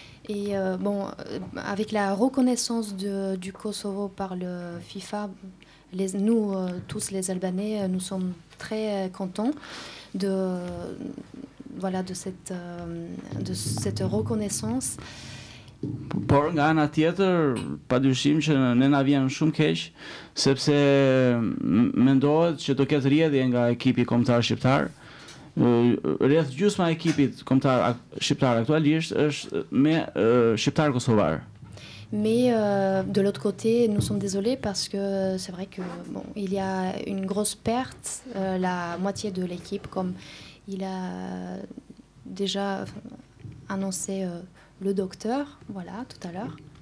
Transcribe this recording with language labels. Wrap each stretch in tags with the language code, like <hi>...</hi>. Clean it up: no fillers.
<fr>Et bon, avec la reconnaissance du Kosovo par le FIFA, nous tous les Albanais, nous sommes très contents de voilà de cette reconnaissance.</fr> <sq>Por nga ana tjetër, padyshim që ne na vjen shumë keq, sepse mendohet që do ketë rrjedhje nga ekipi kombëtar shqiptar. Rreth gjysma e ekipit kombëtar shqiptar aktualisht është me shqiptar kosovar.</sq> <fr>Mais de l'autre côté, nous sommes désolés parce que c'est vrai que bon, il y a une grosse perte, la moitié de l'équipe, comme il a déjà annoncé le docteur, voilà, tout à l'heure.</fr>